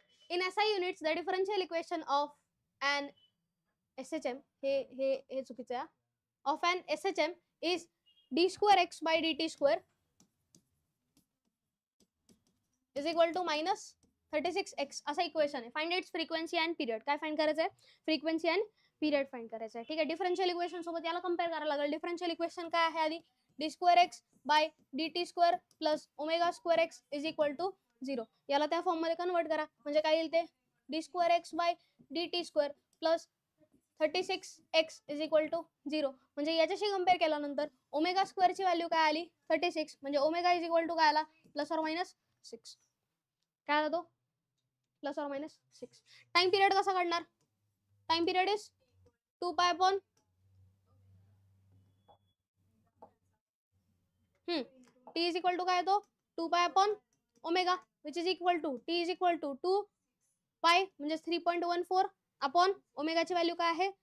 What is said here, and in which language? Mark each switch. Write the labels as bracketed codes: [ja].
[en] In SI units the differential equation of an SHM [mr] हे चुकीचं आहे, [en] of an SHM is d square x by dt square is equal to minus 36x [mr] असा equation आहे. [en] Find its frequency and period. [mr] काय find करायचं आहे? Frequency and period find करायचं आहे, ठीक आहे. डिफरन्शियल इक्वेशन सोबत याला कंपेअर करायला लागेल. डिफरन्शियल इक्वेशन काय आहे आधी? [en] d square x by dt square plus omega square x is equal to 0. [mr] याला त्या फॉर्म मध्ये कन्वर्ट करा म्हणजे काय येईल ते [en] d square x by dt square plus 36x is equal to 0. [mr] म्हणजे याच्याशी कंपेअर केल्यानंतर ओमेगा स्क्वेअर ची व्हॅल्यू काय आली? 36. म्हणजे ओमेगा इज इक्वल टू काय आला? Plus or minus 6. काय आला तो? Plus or minus 6. Time period कसा काढणार? [en] time period is 2 pi upon t is equal to [mr] काय तो [en] 2 pi upon omega which is equal to t is equal to 2 pi म्हणजे 3.14 upon ओमेगाची [mr] व्हॅल्यू काय आहे?